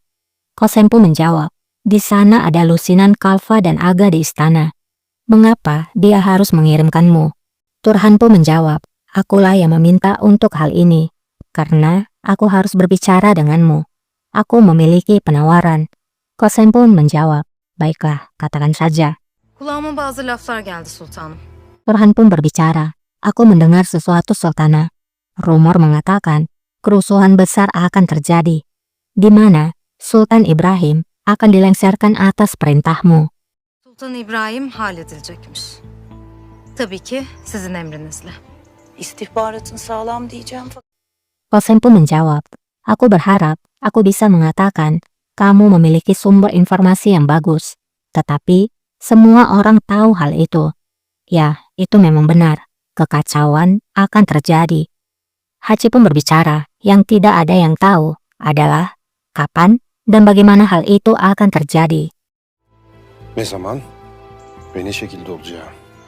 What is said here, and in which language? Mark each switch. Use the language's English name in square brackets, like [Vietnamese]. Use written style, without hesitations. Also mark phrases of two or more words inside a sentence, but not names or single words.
[Indonesian] Kosem pun menjawab, di sana ada lusinan Kalfa dan Aga di istana. Mengapa dia harus mengirimkanmu? Turhan pun menjawab, akulah yang meminta untuk hal ini. Karena aku harus berbicara denganmu. Aku memiliki penawaran. Kosem pun menjawab, baiklah, katakan saja. [Turkish] Kulağıma bazı laflar geldi sultanım. [Indonesian] Turhan pun berbicara, aku mendengar sesuatu Sultana. Rumor mengatakan, kerusuhan besar akan terjadi, di mana Sultan Ibrahim akan dilengsarkan atas perintahmu. [Turkish] Sultan İbrahim halledilecekmiş. Tabii ki sizin emrinizle. istihbaratın sağlam diyeceğim fakat [Indonesian] Kosem pun menjawab, aku berharap aku bisa mengatakan kamu memiliki sumber informasi yang bagus. Tetapi, semua orang tahu hal itu. Ya, itu memang benar. Kekacauan akan terjadi. Haji pun berbicara, yang tidak ada yang tahu adalah kapan dan bagaimana hal itu akan terjadi. [Turkish] Ne zaman ve ne şekilde olacağı.